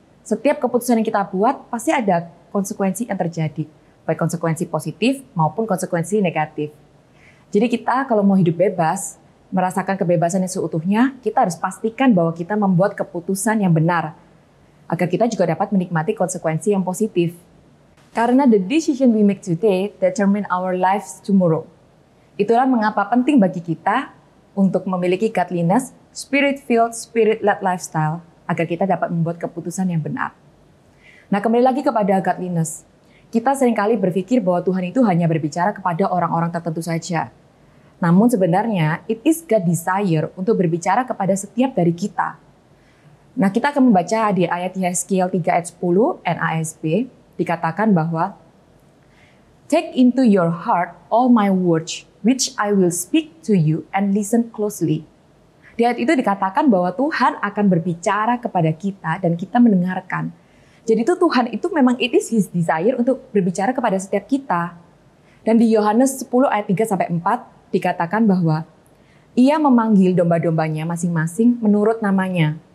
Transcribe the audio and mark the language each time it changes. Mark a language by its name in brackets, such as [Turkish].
[Indonesian] Setiap keputusan yang kita buat, pasti ada konsekuensi yang terjadi. Baik konsekuensi positif maupun konsekuensi negatif. Jadi kita kalau mau hidup bebas, merasakan kebebasan yang seutuhnya, kita harus pastikan bahwa kita membuat keputusan yang benar. Agar kita juga dapat menikmati konsekuensi yang positif. Karena [English] the decision we make today determine our lives tomorrow. [Indonesian] Itulah mengapa penting bagi kita untuk memiliki godliness, [English] spirit-filled, spirit-led lifestyle, [Indonesian] agar kita dapat membuat keputusan yang benar. Nah, kembali lagi kepada godliness. Kita seringkali berpikir bahwa Tuhan itu hanya berbicara kepada orang-orang tertentu saja. Namun sebenarnya, [English] it is God's desire [Indonesian] untuk berbicara kepada setiap dari kita. Nah, kita akan membaca di ayat Yeskiel 3 ayat 10 NASB, dikatakan bahwa [English] take into your heart all my words, which I will speak to you and listen closely. [Indonesian] Di ayat itu dikatakan bahwa Tuhan akan berbicara kepada kita dan kita mendengarkan. Jadi itu Tuhan itu memang [English] it is His desire [Indonesian] untuk berbicara kepada setiap kita. Dan di Yohanes 10 ayat 3-4 dikatakan bahwa Ia memanggil domba-dombanya masing-masing menurut namanya.